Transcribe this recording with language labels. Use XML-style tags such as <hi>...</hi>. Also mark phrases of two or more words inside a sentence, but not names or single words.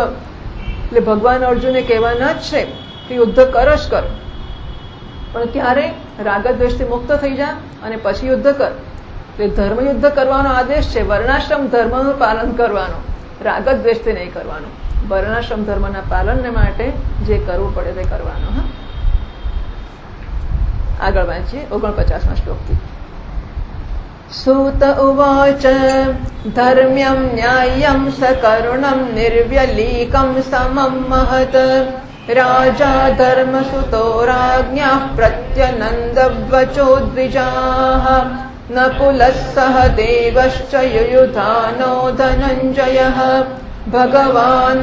<gu>એટલે ભગવાન અર્જુને કહેવાના જ છે કે યુદ્ધ કર જ કર, પણ ક્યારે રાગ દ્વેષથી મુક્ત થઈ જા અને પછી યુદ્ધ કર. એટલે ધર્મયુદ્ધ કરવાનો આદેશ છે, વર્ણાશ્રમ ધર્મનું પાલન કરવાનું, રાગ દ્વેષથી નહીં કરવાનું. વર્ણાશ્રમ ધર્મના પાલનને માટે જે કરવું પડે તે કરવાનું. હા, આગળ વાંચીએ 49મા શ્લોકથી.</gu> <sa>सूत उवाच धर्म्यं न्याय्यं सकरुणं निर्व्यलीकं समं महत् राजा धर्मसुतो राज्ञः प्रत्यनन्दवचो द्विजाः नकुलः सह देवश्च युयुधानो धनञ्जयः भगवान्</sa>